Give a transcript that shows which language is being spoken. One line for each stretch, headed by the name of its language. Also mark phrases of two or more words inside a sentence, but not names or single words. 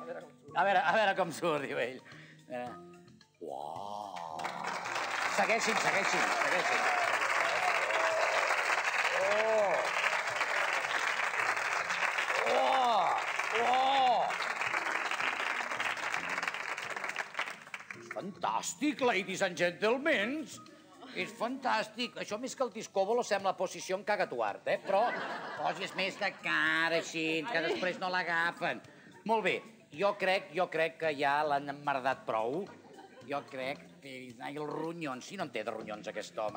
Catalan: A veure com surt, diu ell. Uau! Segueixin. És fantàstic,
English: ladies and gentlemen.
Catalan: És fantàstic. Això més que el discòbolo sembla posició en cagatuart, però posis més de cara així, que després no l'agafen. Molt bé, jo crec que ja l'han emmerdat prou. Jo crec que... Ai, els ronyons. Sí, no en té de ronyons, aquest home.